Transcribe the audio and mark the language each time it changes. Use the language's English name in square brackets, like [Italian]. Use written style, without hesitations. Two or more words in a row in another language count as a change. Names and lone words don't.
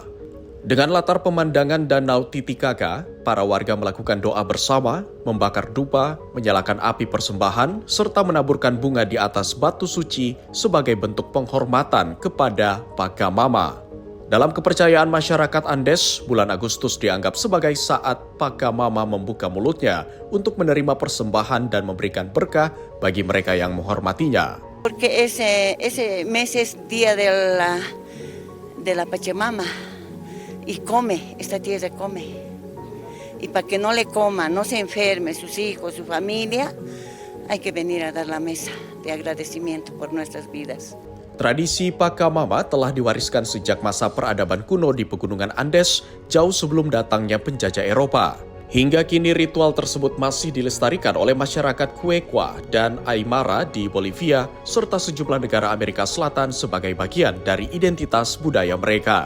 [Indonesian] Dengan latar pemandangan Danau Titicaca, para warga melakukan doa bersama, membakar dupa, menyalakan api persembahan, serta menaburkan bunga di atas batu suci sebagai bentuk penghormatan kepada Pachamama. Dalam kepercayaan masyarakat Andes, bulan Agustus dianggap sebagai saat Pachamama membuka mulutnya untuk menerima persembahan dan memberikan berkah bagi mereka yang menghormatinya. [Spanish] Porque ese mes es día de la Pachamama y esta tierra come. Y para que no le coma, no se enferme sus hijos, su familia, hay que venir a dar la mesa de agradecimiento por nuestras vidas. [Indonesian] Tradisi Pachamama telah diwariskan sejak masa peradaban kuno di pegunungan Andes, jauh sebelum datangnya penjajah Eropa. Hingga kini ritual tersebut masih dilestarikan oleh masyarakat Quechua dan Aymara di Bolivia, serta sejumlah negara Amerika Selatan sebagai bagian dari identitas budaya mereka.